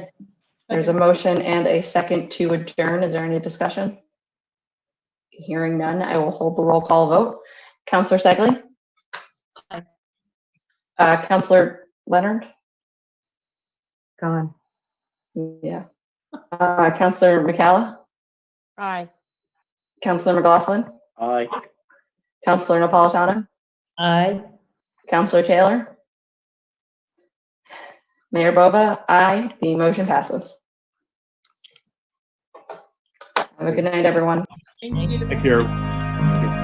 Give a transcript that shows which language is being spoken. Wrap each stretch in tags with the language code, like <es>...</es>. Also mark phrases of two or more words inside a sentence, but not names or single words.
<en>There's a motion and a second to adjourn. Is there any discussion? Hearing none, I will hold the roll call vote. Councillor Segley? Aye. Councillor Leonard? Gone. Yeah. Councillor McCalla? Aye. Councillor McLaughlin? Aye. Councillor Napolitano? Aye. Councillor Taylor? Mayor Boba? Aye. The motion passes. Have a good night, everyone. Thank you. Thank you.</en>